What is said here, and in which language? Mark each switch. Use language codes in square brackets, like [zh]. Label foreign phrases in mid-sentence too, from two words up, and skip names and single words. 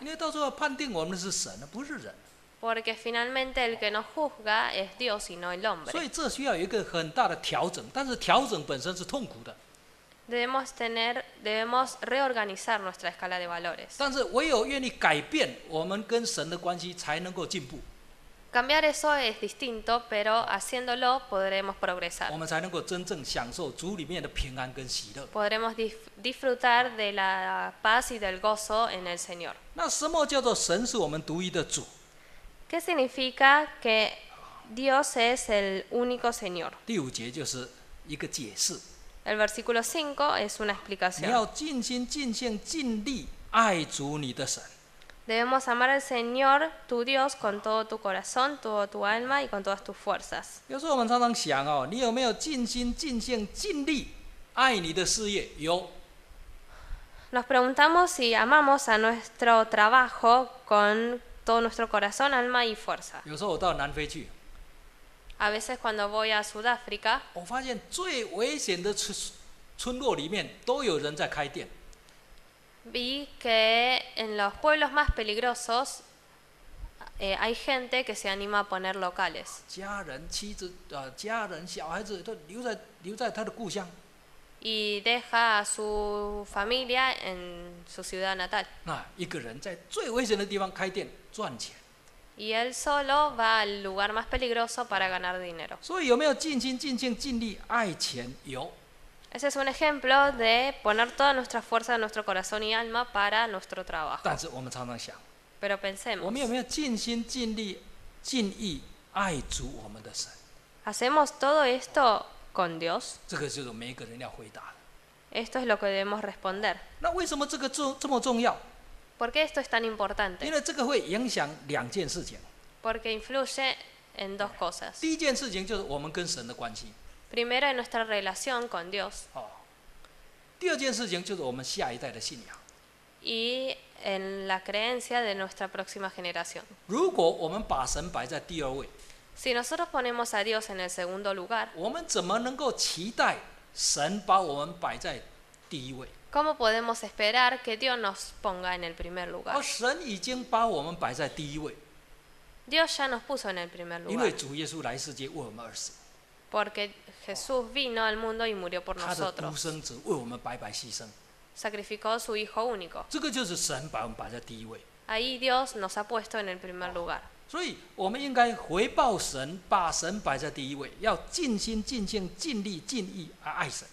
[zh] 因为到最后判定我们的是神，不是人。 [es] Porque finalmente el que nos juzga es Dios y no el [zh] 所 [es] hombre. [zh] 以这需要有一个很大的调整，但是调整本身是痛苦的。 [es] Debemos reorganizar nuestra escala de valores. [zh] 但是唯有愿意改变，我们跟神的关系才能够进步， [es] Cambiar eso es distinto, pero haciéndolo podremos progresar. [zh] 我们才能够真正享受主里面的平安跟喜乐。 [es] Podremos disfrutar de la paz y del gozo en el Señor. [zh] 那什么叫做神是我们独一的主？ [es] ¿Qué significa que Dios es el único Señor? [zh] 第5节就是一个解释， [es] El versículo 5 es una [zh] 你 [es] explicación. [zh] 要尽心、尽性、尽力爱主你的神。 [es] Debemos amar al Señor, tu Dios, con todo tu corazón, toda tu alma y con todas tus fuerzas. [zh] 有时候我们常常想哦，你有没有尽心、尽性、尽力爱你的事业？有。 [es] Nos preguntamos si amamos a nuestro trabajo con todo nuestro corazón, alma y fuerza. [zh] 有时候我到南非去， [es] A veces cuando voy a Sudáfrica, [zh] 我发现最危险的村落里面都有人在开店。 [es] vi que en los pueblos más peligrosos hay gente que se anima a poner locales [zh] 家人、妻子、家人、小孩子都留在他的故乡。 [es] y deja a su familia en su ciudad natal. [zh] 那一个人在最危险的地方开店赚钱， [es] Y él solo va al lugar más peligroso para ganar dinero. [zh] 所以有没有尽心、尽性、尽力爱钱？有。 [es] Ese es un ejemplo de poner toda nuestra fuerza, nuestro corazón y alma para nuestro trabajo. [zh] 但是我们常常想， [es] Pero [zh] 我 [es] pensemos, [zh] 们有没有尽心、尽力、尽意爱主我们的神？ [es] ¿hacemos todo esto con Dios? [zh] 这个就是每一个人要回答的。 [es] Esto es lo que debemos responder. [zh] 那为什么这个这么重要？ [es] ¿Por qué esto es tan [zh] 因 [es] importante? [zh] 为这个会影响2件事情。 [es] Porque influye en dos cosas. [zh] 第一件事情就是我们跟神的关系， [es] Primero, en nuestra relación con Dios [zh] 第二件事情就是我们下一代的信仰。 [es] y en la creencia de nuestra próxima generación. [zh] 如果我们把神摆在第2位， [es] Si nosotros ponemos a Dios en el segundo lugar, [zh] 我们怎么能够期待神把我们摆在第一位？ [es] ¿cómo podemos esperar que Dios nos ponga en el primer lugar? [zh] 而神已经把我们摆在第一位， [es] Dios ya nos puso en el primer [zh] 因为 [es] lugar, [zh] 主耶稣来世界为我们而死， [es] porque Jesús vino al mundo y murió por [zh] 他的独 [es] nosotros, [zh] 生子为我们白白牺牲， [es] sacrificó a su Hijo único. [zh] 这个就是神把我们摆在第一位。 [es] Ahí Dios nos ha puesto en el primer lugar. [zh] 所以我们应该回报神，把神摆在第一位，要尽心、尽性、尽力、尽意爱神。